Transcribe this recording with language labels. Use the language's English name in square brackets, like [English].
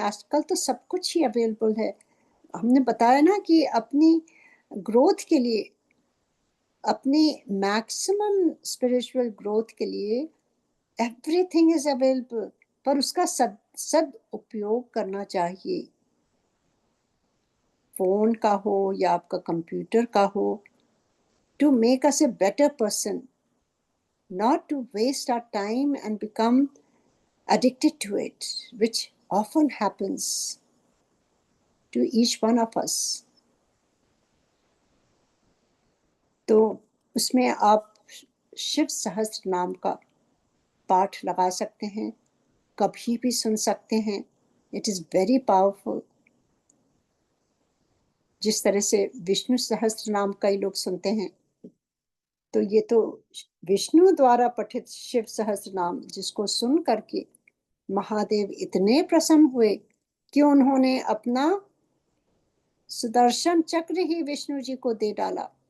[Hindi] आजकल तो सब कुछ ही अवेलेबल है। हमने बताया ना कि अपनी ग्रोथ के लिए, अपनी मैक्सिमम स्पिरिचुअल ग्रोथ के लिए [English] everything is available, [Hindi] पर उसका सद उपयोग करना चाहिए। फोन का हो या आपका कंप्यूटर का हो, [English] To make us a better person, not to waste our time and become addicted to it, which often happens to each one of us. [Hindi] तो उसमें आप शिव सहस्त्र नाम का पाठ लगा सकते हैं, कभी भी सुन सकते हैं। [English] It is very powerful. [Hindi] जिस तरह से विष्णु सहस्त्र नाम कई लोग सुनते हैं, तो ये तो विष्णु द्वारा पठित शिव सहस्त्र नाम, जिसको सुन करके महादेव इतने प्रसन्न हुए कि उन्होंने अपना सुदर्शन चक्र ही विष्णु जी को दे डाला।